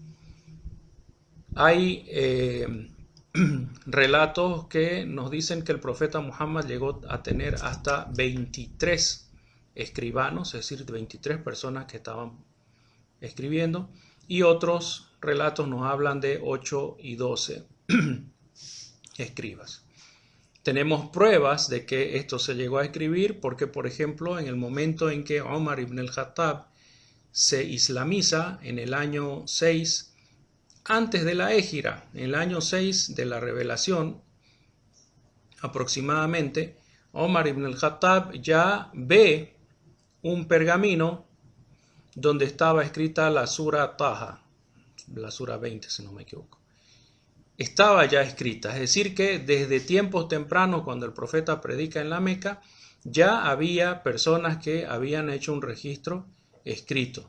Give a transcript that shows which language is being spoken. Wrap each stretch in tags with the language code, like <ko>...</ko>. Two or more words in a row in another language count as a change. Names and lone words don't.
<es>Hay relatos que nos dicen que el profeta Muhammad llegó a tener hasta 23 escribanos, es decir, 23 personas que estaban escribiendo, y otros relatos nos hablan de 8 y 12 escribas. Tenemos pruebas de que esto se llegó a escribir porque, por ejemplo, en el momento en que Omar ibn al-Khattab se islamiza en el año 6 antes de la Égira, en el año 6 de la revelación aproximadamente, Omar ibn al-Khattab ya ve un pergamino donde estaba escrita la sura Taha, la sura 20 si no me equivoco. estaba ya escrita. Es decir que desde tiempos tempranos, cuando el profeta predica en la Meca, ya había personas que habían hecho un registro escrito.</es>